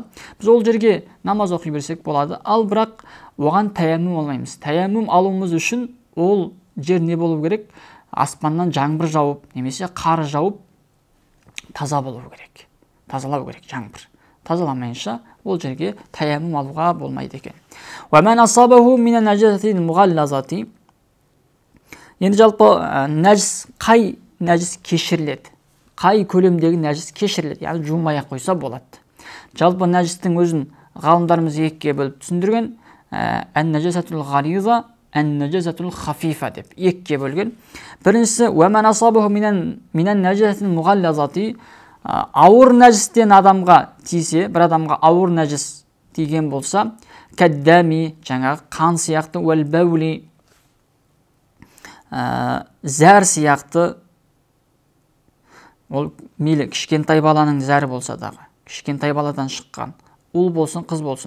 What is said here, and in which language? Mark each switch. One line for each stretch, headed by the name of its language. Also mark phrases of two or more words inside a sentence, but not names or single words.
Kazakh: Біз ол жерге намаз оқи берсек болады. Ал бірақ оған таяммум алмаймыз. Таяммум алуымыз үшін ол жер не болу керек? Аспаннан жаңбыр жауып, немесе қар жауып, таза болу керек. Тазалау керек жаңбыр. Тазаламайынша ол жерге таяммум алуға болмайды екен.
Arabic: ومن أصابه من النجاسة المغلظة.
Kazakh: Енді жалпы нәжіс, қай нәжіс кешіріледі? Қай көлемдегі нәжіс кешіріледі? Яғни жумай-ақ қойса болады. Жалпы нәжістің өзін ғалымдарымыз екіге бөліп түсіндірген.
Arabic: النجاسة الغليظة، النجاسة الخفيفة деп екіге бөлген.
Kazakh: Біріншісі,
Arabic: ومن أصابه من النجاسة المغلظة.
Kazakh: Ауыр нәжістен адамға тисе, бір адамға ауыр нәжіс тиген болса, кәддәми, жаңағы қан сияқты,
Arabic: والبول,
Kazakh: зәр сияқты, ол мейлі кішкентай баланың зәрі болса дағы, кішкентай баладан шыққан, ұл болсын, қыз болсын,